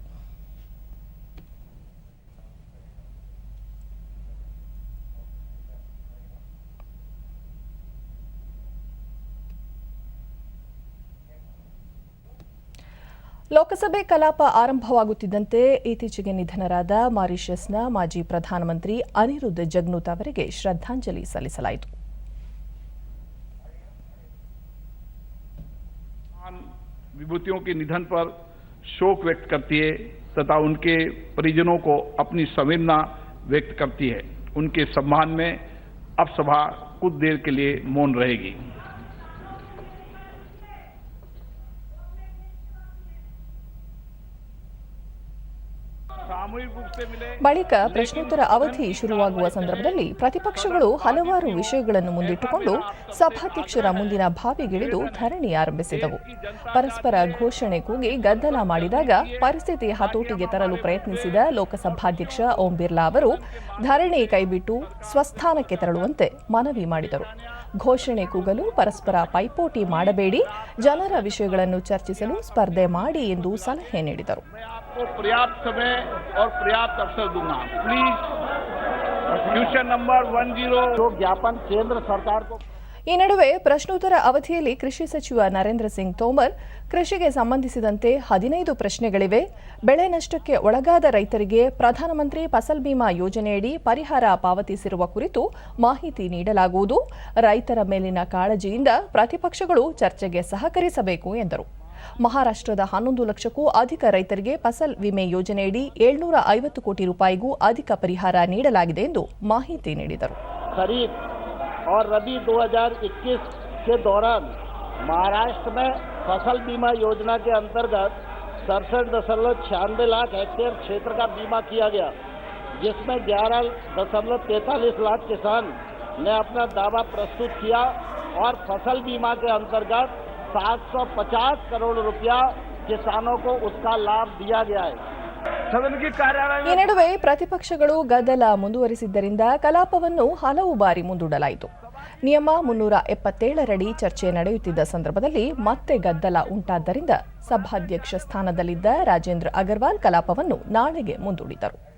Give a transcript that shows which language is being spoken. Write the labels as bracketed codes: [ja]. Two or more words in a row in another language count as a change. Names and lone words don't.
[kn] ಲೋಕಸಭೆ ಕಲಾಪ ಆರಂಭವಾಗುತ್ತಿದ್ದಂತೆ ಇತ್ತೀಚೆಗೆ ನಿಧನರಾದ ಮಾರಿಷಸ್ನ ಮಾಜಿ ಪ್ರಧಾನಮಂತ್ರಿ ಅನಿರುದ್ಧ್ ಜಗ್ನೂತ್ ಅವರಿಗೆ ಶ್ರದ್ಧಾಂಜಲಿ ಸಲ್ಲಿಸಲಾಯಿತು. [hi] विभूतियों के निधन पर शोक व्यक्त करती है तथा उनके परिजनों को अपनी संवेदना व्यक्त करती है. उनके सम्मान में अब सभा कुछ देर के लिए मौन रहेगी. [kn] ಬಳಿಕ ಪ್ರಶ್ನೋತ್ತರ ಅವಧಿ ಶುರುವಾಗುವ ಸಂದರ್ಭದಲ್ಲಿ ಪ್ರತಿಪಕ್ಷಗಳು ಹಲವಾರು ವಿಷಯಗಳನ್ನು ಮುಂದಿಟ್ಟುಕೊಂಡು ಸಭಾಧ್ಯಕ್ಷರ ಮುಂದಿನ ಬಾವಿಗಿಳಿದು ಧರಣಿ ಆರಂಭಿಸಿದವು. ಪರಸ್ಪರ ಘೋಷಣೆ ಕೂಗಿ ಗದ್ದಲ ಮಾಡಿದಾಗ ಪರಿಸ್ಥಿತಿ ಹತೋಟಿಗೆ ತರಲು ಪ್ರಯತ್ನಿಸಿದ ಲೋಕಸಭಾಧ್ಯಕ್ಷ ಓಂ ಬಿರ್ಲಾ ಅವರು ಧರಣಿ ಕೈಬಿಟ್ಟು ಸ್ವಸ್ಥಾನಕ್ಕೆ ತೆರಳುವಂತೆ ಮನವಿ ಮಾಡಿದರು. ಘೋಷಣೆ ಕೂಗಲು ಪರಸ್ಪರ ಪೈಪೋಟಿ ಮಾಡಬೇಡಿ, ಜನರ ವಿಷಯಗಳನ್ನು ಚರ್ಚಿಸಲು ಸ್ಪರ್ಧೆ ಮಾಡಿ ಎಂದು ಸಲಹೆ ನೀಡಿದರು. [hi] पर्याप्त समय और पर्याप्त अवसर दूंगा. [en] please question number 10 [hi] जो ज्ञापन केंद्र सरकार को. [kn] ಈ ನಡುವೆ ಪ್ರಶ್ನೋತ್ತರ ಅವಧಿಯಲ್ಲಿ ಕೃಷಿ ಸಚಿವ ನರೇಂದ್ರ ಸಿಂಗ್ ತೋಮರ್, ಕೃಷಿಗೆ ಸಂಬಂಧಿಸಿದಂತೆ 15 ಪ್ರಶ್ನೆಗಳಿವೆ. ಬೆಳೆ ನಷ್ಟಕ್ಕೆ ಒಳಗಾದ ರೈತರಿಗೆ ಪ್ರಧಾನಮಂತ್ರಿ ಫಸಲ್ ಬಿಮಾ ಯೋಜನೆಯಡಿ ಪರಿಹಾರ ಪಾವತಿಸಿರುವ ಕುರಿತು ಮಾಹಿತಿ ನೀಡಲಾಗುವುದು. ರೈತರ ಮೇಲಿನ ಕಾಳಜಿಯಿಂದ ಪ್ರತಿಪಕ್ಷಗಳು ಚರ್ಚೆಗೆ ಸಹಕರಿಸಬೇಕು ಎಂದರು. ಮಹಾರಾಷ್ಟ್ರದ 11 ಲಕ್ಷಕ್ಕೂ ಅಧಿಕ ರೈತರಿಗೆ ಫಸಲ್ ವಿಮೆ ಯೋಜನೆಯಡಿ 750 ಕೋಟಿ ರೂಪಾಯಿಗೂ ಅಧಿಕ ಪರಿಹಾರ ನೀಡಲಾಗಿದೆ ಎಂದು ಮಾಹಿತಿ ನೀಡಿದರು. [hi] खरीफ और रबी 2021 के दौरान महाराष्ट्र में फसल बीमा योजना के अंतर्गत 67.96 लाख हेक्टेयर क्षेत्र का बीमा किया गया, जिसमें 11.43 लाख किसान ने अपना दावा प्रस्तुत किया और फसल बीमा के अंतर्गत 750 करोड़ रुपया किसानों को उसका लाभ दिया गया है. [kn] ಈ ನಡುವೆ ಪ್ರತಿಪಕ್ಷಗಳು ಗದ್ದಲ ಮುಂದುವರಿಸಿದ್ದರಿಂದ ಕಲಾಪವನ್ನು ಹಲವು ಬಾರಿ ಮುಂದೂಡಲಾಯಿತು. ನಿಯಮ 377ರಡಿ ಚರ್ಚೆ ನಡೆಯುತ್ತಿದ್ದ ಸಂದರ್ಭದಲ್ಲಿ ಮತ್ತೆ ಗದ್ದಲ ಉಂಟಾದ್ದರಿಂದ ಸಭಾಧ್ಯಕ್ಷ ಸ್ಥಾನದಲ್ಲಿದ್ದ ರಾಜೇಂದ್ರ ಅಗರ್ವಾಲ್ ಕಲಾಪವನ್ನು ನಾಳೆಗೆ ಮುಂದೂಡಿದರು.